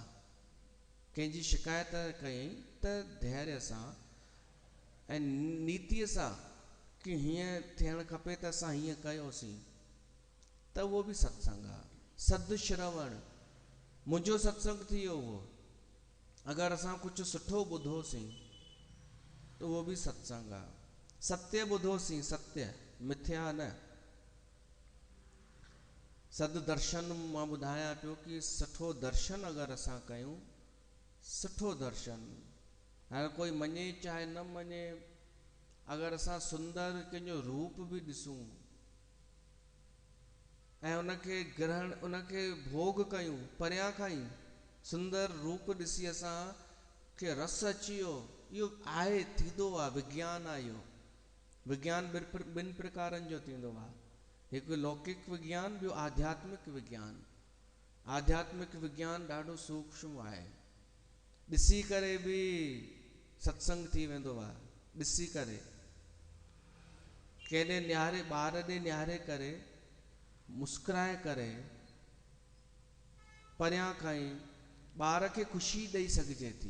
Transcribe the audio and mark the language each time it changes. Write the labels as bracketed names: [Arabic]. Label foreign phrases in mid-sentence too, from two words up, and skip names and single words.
[Sindhi] कंहिंजी शिकायत कयईं त धैर्य सां ऐं नीतिअ सां, कि हीअं थियणु खपे त असां हीअं कयोसीं, त उहो बि सत्संग आहे। सदश्रवण, मुंहिंजो सत्संग थी वियो उहो। अगरि असां कुझु सुठो ॿुधोसीं त उहो बि सत्संग आहे। सत्य ॿुधोसीं, सत्य, मिथ्या न। सद दर्शन मां ॿुधायां पियो कि सुठो दर्शन अगरि असां कयूं, सुठो दर्शन, हाणे कोई मञे चाहे न मञे, अगरि असां सुंदर कंहिंजो रूप बि ॾिसूं ऐं उनखे ग्रहण, उनखे भोग कयूं परियां खां ई, सुंदर रूप ॾिसी असां खे रस अची वियो, इहो आहे, थींदो आहे, विज्ञान आहे इहो। विज्ञान ॿिनि प्रकारनि जो थींदो आहे, हिकु लौकिक विज्ञान, ॿियो आध्यात्मिक विज्ञान। आध्यात्मिक विज्ञान ॾाढो सूक्ष्म आहे, ॾिसी करे बि सत्संग थी वेंदो आहे। ॾिसी करे, केॾे निहारे, ॿार ॾे निहारे करे, मुस्कुराए करे, परियां खां ई ॿार खे ख़ुशी ॾेई सघिजे थी।